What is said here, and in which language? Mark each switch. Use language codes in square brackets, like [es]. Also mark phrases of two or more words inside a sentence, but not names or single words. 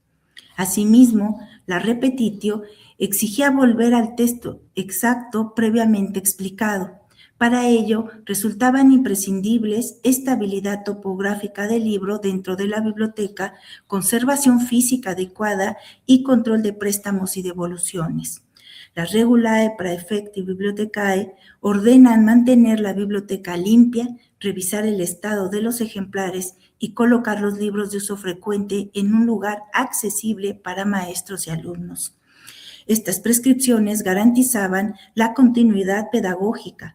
[es] Asimismo, la repetitio exigía volver al texto exacto previamente explicado. Para ello, resultaban imprescindibles estabilidad topográfica del libro dentro de la biblioteca, conservación física adecuada y control de préstamos y devoluciones. Las [la] regulae praefecti bibliotecae [es] ordenan mantener la biblioteca limpia, revisar el estado de los ejemplares y colocar los libros de uso frecuente en un lugar accesible para maestros y alumnos. Estas prescripciones garantizaban la continuidad pedagógica.